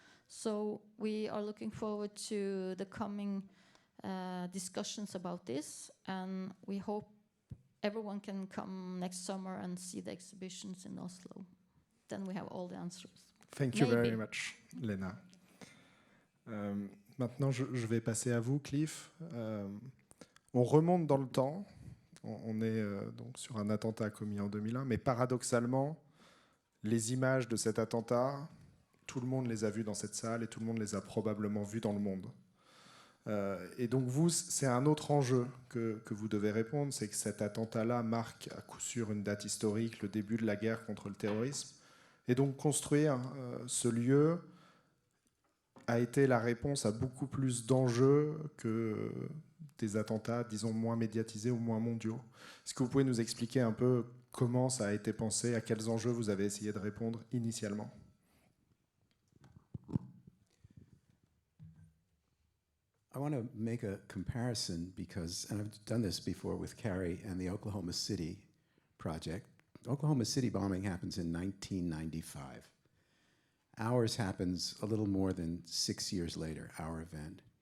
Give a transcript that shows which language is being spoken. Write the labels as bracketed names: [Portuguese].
[English] So we are looking forward to the coming discussions about this, and we hope everyone can come next summer and see the exhibitions in Oslo. Then we have all the answers. Thank you very much, Lena. [French] Maintenant, je vais passer à vous, Cliff. On remonte dans le temps. On est donc sur un attentat commis en 2001, mais paradoxalement, les images de cet attentat, tout le monde les a vues dans cette salle et tout le monde les a probablement vues dans le monde. Et donc vous, c'est un autre enjeu que vous devez répondre, c'est que cet attentat-là marque à coup sûr une date historique, le début de la guerre contre le terrorisme. Et donc construire ce lieu a été la réponse à beaucoup plus d'enjeux que des attentats, disons, moins médiatisés ou moins mondiaux. Est-ce que vous pouvez nous expliquer un peu comment ça a été pensé, à quels enjeux vous avez essayé de répondre initialement? [English] I want to make a comparison because, and I've done this before with Carrie and the Oklahoma City project. Oklahoma City bombing happens in 1995. Ours happens a little more than 6 years later, our event.